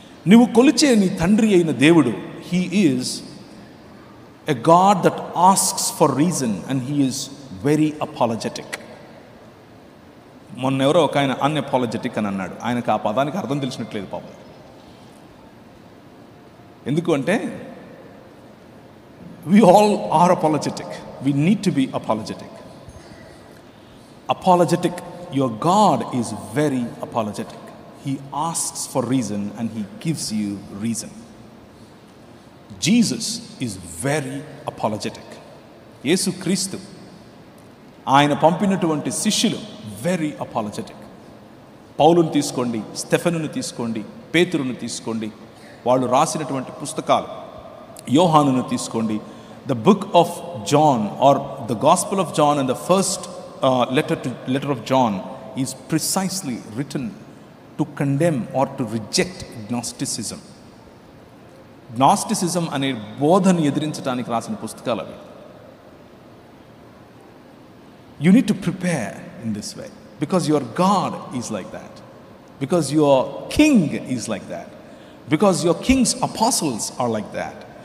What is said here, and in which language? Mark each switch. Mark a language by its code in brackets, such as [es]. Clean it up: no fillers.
[te] నువ్వు కొలిచే నీ తండ్రి అయిన దేవుడు, [en] He is a God that asks for reason and he is very apologetic. [te] మొన్న ఎవరో ఒక ఆయన అన్అపాలజెటిక్ అని అన్నాడు. ఆయనకు ఆ పదానికి అర్థం తెలిసినట్లేదు పాపం. ఎందుకు అంటే [en] we all are apologetic. We need to be apologetic. Apologetic. Your God is very apologetic. He asks for reason and he gives you reason. Jesus is very apologetic. [te] యేసు క్రీస్తు, ఆయన పంపినటువంటి శిష్యులు [en] Very apologetic. [te] పౌలుని తీసుకోండి, స్టెఫెనుని తీసుకోండి, పేతురుని తీసుకోండి, వాళ్ళు రాసినటువంటి పుస్తకాలు, యోహానును తీసుకోండి. [en] The book of John or the gospel of John and the first letter of John is precisely written to condemn or to reject Gnosticism. [te] Gnosticism అనే బోధను ఎదిరించడానికి రాసిన పుస్తకాలు అవి. [en] You need to prepare in this way because your God is like that, because your king is like that, because your king's apostles are like that.